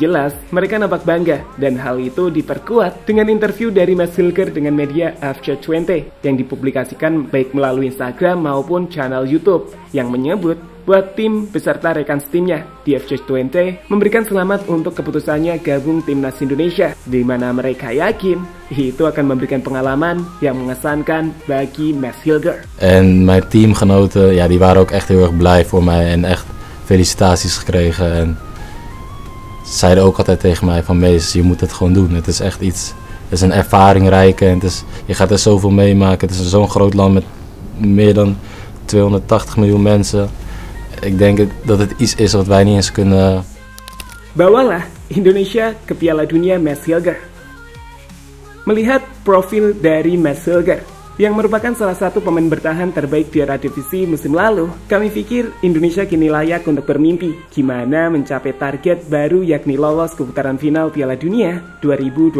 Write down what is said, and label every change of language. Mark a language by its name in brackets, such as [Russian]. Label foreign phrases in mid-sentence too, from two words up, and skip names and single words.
[Indonesian] Jelas, mereka nampak bangga, dan hal itu diperkuat dengan interview dari Mads Hilger dengan media FJ20 yang dipublikasikan baik melalui Instagram maupun channel YouTube yang menyebut buat tim beserta rekan timnya di FJ20 memberikan selamat untuk keputusannya gabung timnas Indonesia, di mana mereka yakin itu akan memberikan pengalaman yang mengesankan bagi Mads Hilger. [Dutch] En mijn teamgenoten, ja, die waren ook echt heel erg blij voor mij en echt felicitaties gekregen. En ze zeiden ook altijd tegen mij van Mees, je moet het gewoon doen. Het is echt iets, het is een ervaringrijke en je gaat er zoveel meemaken. Het is zo'n groot land met meer dan 280 miljoen mensen. Ik denk dat het iets is wat wij niet eens kunnen. [Indonesian] Bawalah Indonesia ke Piala Dunia Mads Hilger. Melihat profil dari Mads Hilger yang merupakan salah satu pemain bertahan terbaik di Eredivisie musim lalu, kami pikir Indonesia kini layak untuk bermimpi gimana mencapai target baru yakni lolos ke putaran final Piala Dunia 2026.